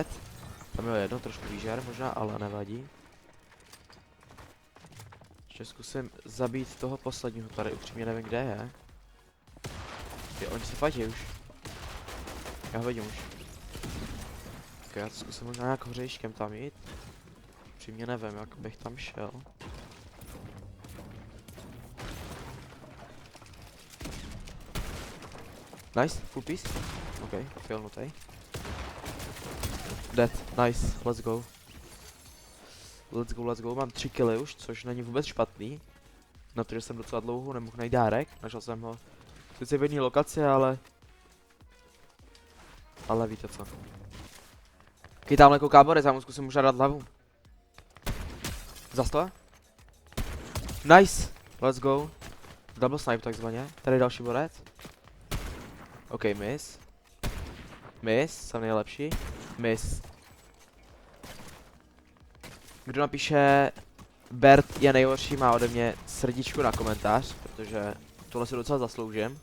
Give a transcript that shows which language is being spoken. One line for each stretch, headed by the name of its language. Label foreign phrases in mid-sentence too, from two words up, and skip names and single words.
Czech: Tam je jedno, trošku výžer možná, ale nevadí. Ještě zkusím zabít toho posledního, tady upřímně nevím, kde je. Jo, oni se fajtí už. Já ho vidím už. Ok, já to zkusím možná nějak hořejškem tam jít. Upřímně nevím, jak bych tam šel.
English: Nice, full piece. Ok, failnutý. Dead, nice, let's go. Let's go,
Czech: mám 3 killy už, což není vůbec špatný. Na to, že jsem docela dlouho nemohl najít dárek, našel jsem ho sice v jedné lokaci, ale víte co. Když tamhle kouká borec, já mu zkusím možná dát hlavu. Zas to?
English: Nice, let's go. Double snipe
Czech: takzvaně, tady je další borec.
English: OK, miss.
Czech: Miss, jsem nejlepší. Miss. Kdo napíše Bert je nejhorší, má ode mě srdíčku na komentář, protože tohle si docela zasloužím.